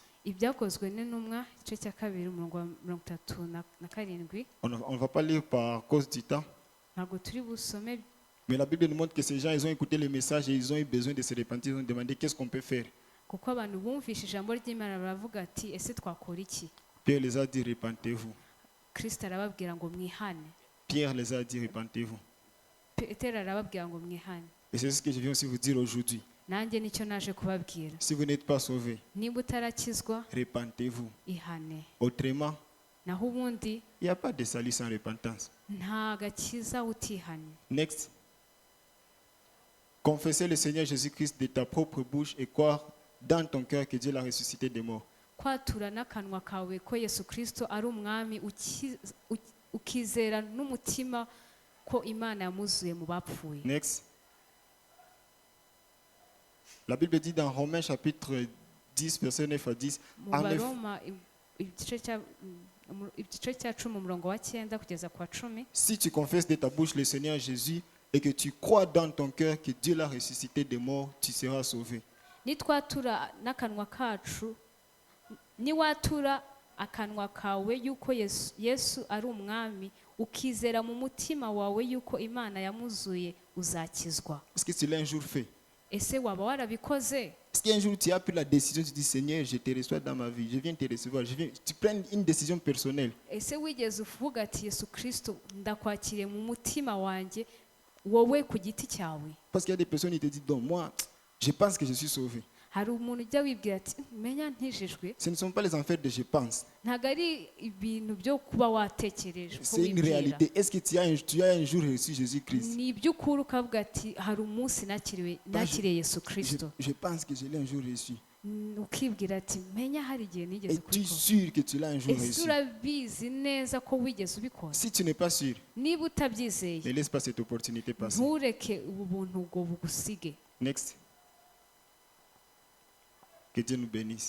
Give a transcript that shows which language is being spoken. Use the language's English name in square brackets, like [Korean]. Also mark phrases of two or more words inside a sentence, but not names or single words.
[Kinyarwanda] Ibyakozwe n'intumwa igice cya 2 umurongo wa 37. [French] On ne va pas lire par cause du temps. [Kinyarwanda] Ntabwo turi busome, [French] Mais la Bible nous montre que ces gens, ils ont écouté le message et ils ont eu besoin de se repentir. Ils ont demandé qu'est-ce qu'on peut faire. [Kinyarwanda] kuko abantu bumvishe ijambo ry'Imana baravuga ati ese twakora iki? [French] Pierre les a dit repentez-vous. [Kinyarwanda] Kristo arababwira ngo mwihane. [French] Pierre les a dit repentez-vous. [Kinyarwanda] Petero arababwira ngo mwihane. [French] Et c'est ce que je viens aussi vous dire aujourd'hui. [Kinyarwanda] Nanjye nicyo naje kubabwira. [French] Si vous n'êtes pas sauvé, [Kinyarwanda] Niba utarakizwa, [French] repentez-vous. [Kinyarwanda] ihane. [French] Autrement, [Kinyarwanda] Naho ubundi [French] il n'y a pas de salut sans repentance. [Kinyarwanda] nta gakiza utihanye. [French] Next. Confesser le Seigneur Jésus-Christ de ta propre bouche et croire dans ton cœur que Dieu l'a ressuscité des morts. [Kinyarwanda] Kwatura n'akanwa kawe ko Yesu Kristo ari umwami, ukizera n'umutima ko Imana yamuzuye mu bapfuye. [French] Next. La Bible dit dans Romains chapitre 10, verset 9 à 10, [Kinyarwanda] Mu Baroma igice cya 10 umurongo wa 9 kugeza kwa 10. [French] si tu confesses de ta bouche le Seigneur Jésus et que tu crois dans ton cœur que Dieu l'a ressuscité des morts, tu seras sauvé. [Kinyarwanda] Nitwatura n'akanwa kacu, niwatura akanwa kawe yuko Yesu ari umwami, ukizera mu mutima wawe yuko Imana yamuzuye, uzakizwa. [French] Est-ce que tu l'as un jour fait? [Kinyarwanda] Ese waba warabikoze? [French] Est-ce qu'un jour tu as pris la décision, tu dis Seigneur, je te reçois dans ma vie, je viens te recevoir, tu prends une décision personnelle. [Kinyarwanda] Ese wigeze uvuga ati Yesu Kristo ndakwakiriye mu mutima wanjye, wowe ku giti cyawe? [French] Parce qu'il y a des personnes qui te disent, donc moi, je pense que je suis sauvé. [Kinyarwanda] Hari umuntu ujya wibwira ati menya ntijijwe. [French] Ce ne sont pas les affaires de je pense. [Kinyarwanda] Ntabwo ari ibintu byo kuba watekereje ko [French] C'est une [Kinyarwanda] wibwira. [French] réalité. Est-ce que tu as un jour reçu Jésus-Christ? [Kinyarwanda] Ni iby'ukuri ukavuga ati hari umunsi nakiriye Yesu Kristo. [French] Je pense que je l'ai un jour reçu. [Kinyarwanda] Ukibwira ati menya hari igihe nigeze [French] Es-tu [Kinyarwanda] kubikora. [French] sûr que tu l'as un jour [Kinyarwanda] Ese [French] reçu? [Kinyarwanda] urabizi neza ko wigeze ubikora? [French] Si tu n'es pas sûr, [Kinyarwanda] Niba utabyizeye, [French] ne laisse pas cette opportunité passer. [Kinyarwanda] ntureke ubu buntu ubwo bugusige. [French] Next. Que Dieu nous bénisse.